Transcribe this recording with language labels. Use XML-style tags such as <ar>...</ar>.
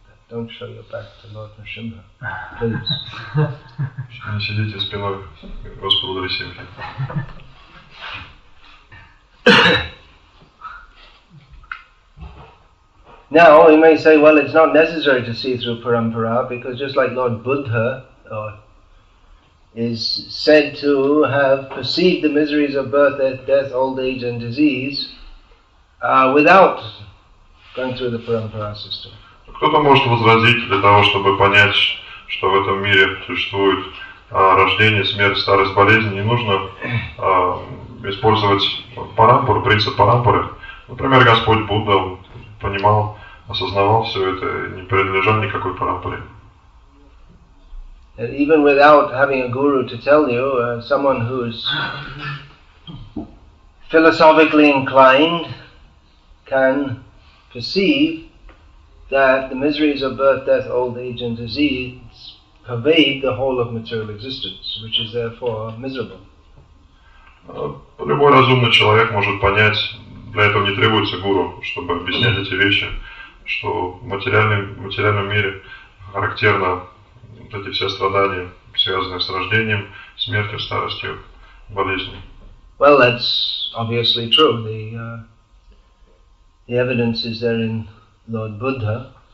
<en>Don't show your back to Lord Nrsimha, please.</en> <ru>Не сидите спиной к Господу Нрисимхе.</ru> <en>Now, we may say, well, it's not necessary to see through parampara, because just like Lord Buddha is said to have perceived the miseries of birth, death, old age and disease without going through the parampara system.</en> <ru>Кто-то может возразить, для того, чтобы понять, что в этом мире существует рождение, смерть, старость, болезнь, не нужно использовать парампару, принцип парампары. Например, Господь Будда понимал, осознавал все это, не принадлежал никакой парампаре.</ru> <en>And even without having a guru to tell you, someone who's philosophically inclined can perceive that the miseries of birth, death, old age and disease pervade the whole of material existence, which is therefore miserable.</en> <ru>Любой разумный человек может понять, для этого не требуется гуру, чтобы объяснять эти вещи, что в материальном мире характерно вот эти все страдания, связанные с рождением, смертью, старостью, болезнью.</ru> <en>Well, that's obviously true. The evidence is there in Lord Buddha.</en>